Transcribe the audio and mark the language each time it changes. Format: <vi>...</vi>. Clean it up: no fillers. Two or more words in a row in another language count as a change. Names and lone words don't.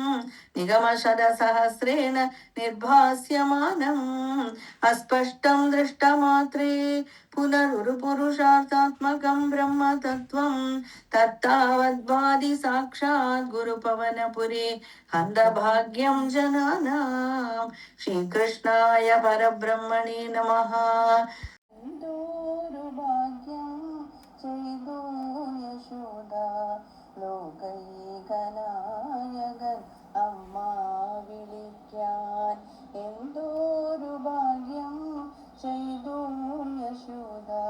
<sa>निगमशतसहस्रेण निर्भास्यमानम् अस्पष्टं दृष्टमात्रे पुनरुरुपुरुषार्थात्मकं ब्रह्मतत्त्वं तत्तावद्वादि साक्षात् गुरुपवनपुरे हन्तभाग्यं जनानां श्रीकृष्णाय परब्रह्मणे नमः</sa> <ml>ചെയ്തു യശോദ ലോകൈകനായകൻ അമ്മ വിളിക്കാൻ എന്തോരു ഭാഗ്യം ചെയ്തു യശോദ</ml>